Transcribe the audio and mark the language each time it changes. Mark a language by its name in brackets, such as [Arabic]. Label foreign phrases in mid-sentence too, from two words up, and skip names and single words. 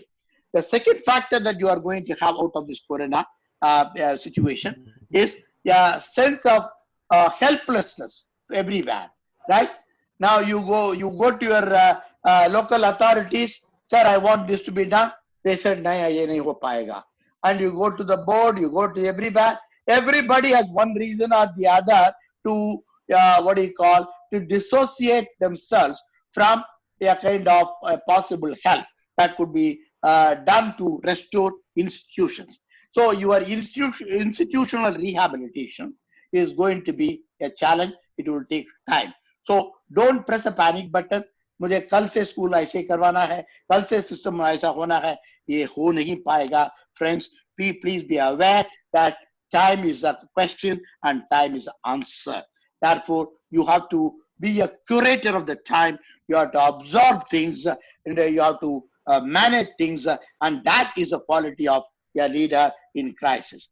[English] The second factor that you are going to have out of this corona situation is a sense of helplessness everywhere, right? Now you go to your local authorities, sir, I want this to be done. They said, nahi, [Hindi] ये नहीं हो पाएगा. [English] And you go to the board, you go to everywhere. Everybody has one reason or the other to to dissociate themselves from a kind of possible help that could be done to restore institutions. So your institutional rehabilitation is going to be a challenge. It will take time. So don't press a panic button. [Hindi] मुझे कल से स्कूल ऐसे करवाना है, कल से सिस्टम ऐसा होना है, ये हो नहीं पाएगा. [English] Friends, please be aware that time is a question and time is an answer. Therefore, you have to be a curator of the time. You have to absorb things, and you have to manage things, and that is a quality of a leader in crisis.